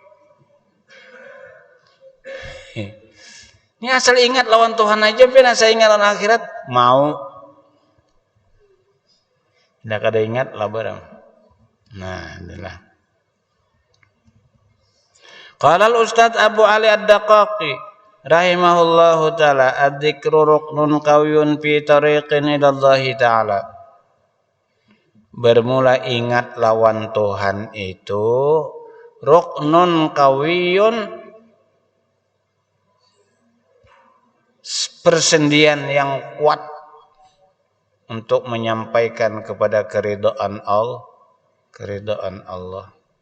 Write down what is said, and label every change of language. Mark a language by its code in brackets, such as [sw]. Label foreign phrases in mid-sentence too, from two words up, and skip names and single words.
[bjn] Ini asal ingat lawan Tuhan aja, pina saya ingat lawan akhirat mau. Tidak kada ingat lah barang. Nah, inilah. [ar] قال الأستاذ أبو علي الدقاق رحمه الله تعالى، الذكر ركن قوي في طريق إلى الله تعالى. [bjn] Bermula ingat lawan Tuhan itu [ar] ركن قوي, [bjn] persendian yang kuat untuk menyampaikan kepada keridhaan Allah.